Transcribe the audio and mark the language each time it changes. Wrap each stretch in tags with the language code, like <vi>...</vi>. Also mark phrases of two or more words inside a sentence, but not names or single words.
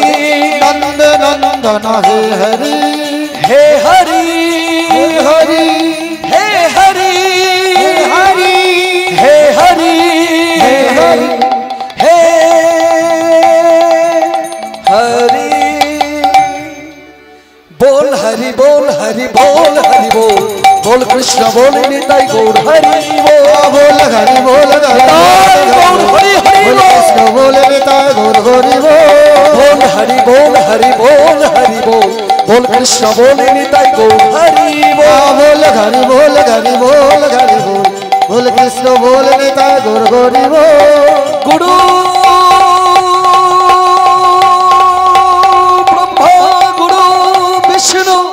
<bn>নন্দ নন্দন হে হরি হে হরি হে হরি হে হরি হে হরি হে হরি হে হরি হে হরি</bn> <hi>बोल हरि बोल हरि बोल हरि बोल बोल कृष्ण बोल निताई गौर हरि बोल बोल हरि बोल निताई गौर हरि हरि बोल कृष्ण बोल निताई गौर हरि बोल बोल हरि बोल हरि बोल हरि बोल बोल कृष्ण बोल निताई गौर हरि बोल बोल हरि बोल हरि बोल हरि बोल बोल कृष्ण बोल निताई गौर हरि बोल</hi> <sa>गुरु ब्रह्मा गुरु विष्णु</sa>